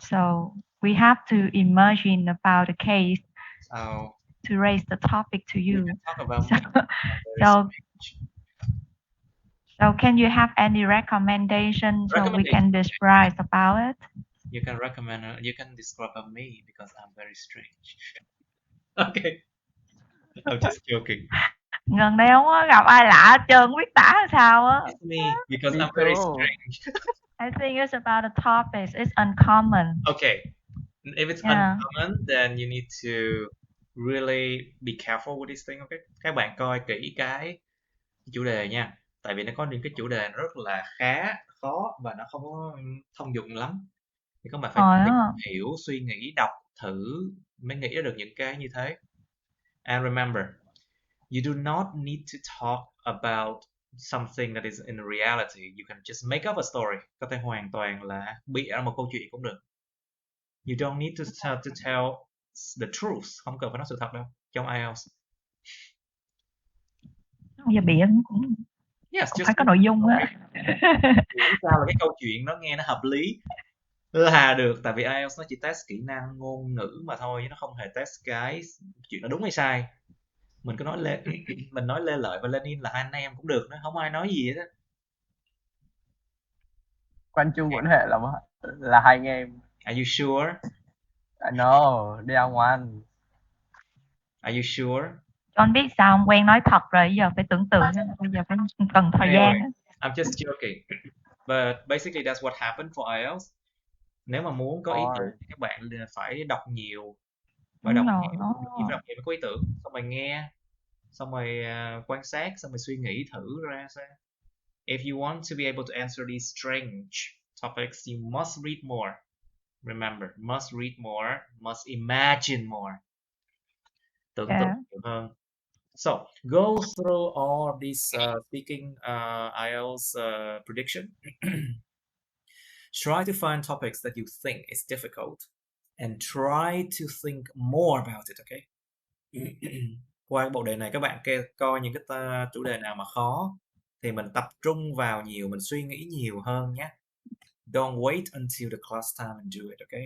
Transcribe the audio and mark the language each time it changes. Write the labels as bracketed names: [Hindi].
[English] So we have to imagine about the case to raise the topic to you. We can talk about so can you have any recommendation so we can describe about it? You can recommend. You can describe of me because I'm very strange. Okay. I'm just joking. [Vietnamese] Gần đây không có gặp ai lạ hết trơn, biết tả sao á. [English] It's me because I'm very strange. I think it's about the topics. It's uncommon. Okay. If it's uncommon, then you need to really be careful with this thing. Okay. [Vietnamese] Các bạn coi kỹ cái chủ đề nha. Tại vì nó có những cái chủ đề rất là khó và nó không có thông dụng lắm. Thì các bạn phải hiểu, suy nghĩ, đọc thử mới nghĩ ra được những cái như thế. [English] And remember, you do not need to talk about something that is in reality. You can just make up a story. [Vietnamese] Có thể hoàn toàn là bịa ra một câu chuyện cũng được. [English] You don't need to tell the truth. [Vietnamese] Không cần phải nói sự thật đâu trong IELTS. Giờ bịa cũng phải có nội dung á. Sao là cái câu chuyện nó nghe nó hợp lý là được. Tại vì IELTS nó chỉ test kỹ năng ngôn ngữ mà thôi, nó không hề test cái chuyện nó đúng hay sai. Mình cứ nói mình nói Lê Lợi và Lenin là hai anh em cũng được, nó không ai nói gì hết á. Quan chung quan hệ là hai anh em. [English] Are you sure? No, they are one. Are you sure? [Vietnamese] John biết sao không quen nói thật rồi, giờ phải tưởng tượng, bây giờ phải cần thời gian. [English] I'm just joking. But basically that's what happened for IELTS. [Vietnamese] Nếu mà muốn có ý tưởng [English] Or [Vietnamese] thì các bạn phải đọc nhiều, phải Đúng đọc rồi, nhiều, đọc nhiều mới có ý tưởng, xong rồi nghe, xong rồi quan sát, xong rồi suy nghĩ thử ra xem. [English] If you want to be able to answer these strange topics, you must read more. Remember, must read more, must imagine more. [Vietnamese] Tưởng tượng [English] yeah. [Vietnamese] nhiều hơn. [English] So, go through all of these speaking IELTS prediction. Try to find topics that you think is difficult and try to think more about it, okay? [Vietnamese] Qua bộ đề này các bạn coi những cái chủ đề nào mà khó thì mình tập trung vào nhiều, mình suy nghĩ nhiều hơn nhé. [English] Don't wait until the class time and do it, okay?